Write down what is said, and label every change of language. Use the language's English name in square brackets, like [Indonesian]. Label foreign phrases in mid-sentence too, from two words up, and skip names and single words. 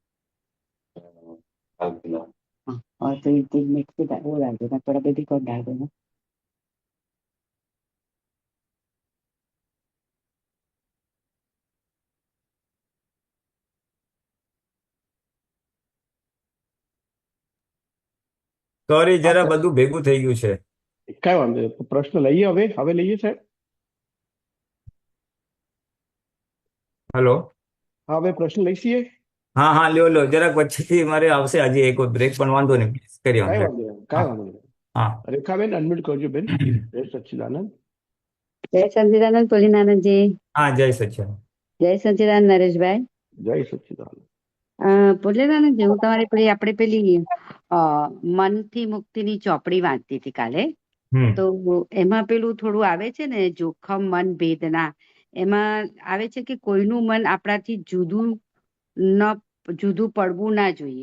[Hindi] हाँ, और फिर तीन मिनट के वो डाल देना, थोड़ा [English] baby corn [Hindi] डाल देना। [Gujarati] સોરી, જરા આપણે બધું ભેગું થઈ ગયું છે. કાંઈ વાંધો નહીં. પ્રશ્ન લઈએ હવે લઈએ સાહેબ. હલો. હા, હવે પ્રશ્ન લઈ છીએ. હા હા, લ્યો જરાક પછીથી મારે આવશે હજી એક બ્રેક, પણ વાંધો નહીં, [English] please carry on. [Gujarati] કાંઈ વાંધો નહીં, હા કાંઈ વાંધો નહીં. હા. રેખાબેન અનમ્યુટ કરજો બેન, પ્લીઝ. જય સચ્ચિદાનંદ. [Hindi] जय सच्चिदानंद पुलिनानंद जी। [Gujarati] હા, જય સચ્ચિદાનંદ. [Hindi] जय सच्चिदानंद नरेशभाई। [Gujarati] જય સચ્ચિદાનંદ. પુલિનાનંદ जी, હું તમારી પેલી આપણે પેલી મનથી મુક્તિની ચોપડી વાંચતી હતી કાલે, હમ તો એમાં પેલું થોડું આવે છે ને, જોખમ મન ભેદના, એમાં આવે છે કે કોઈનું મન આપણાથી જુદું પડવું ના જોઈએ.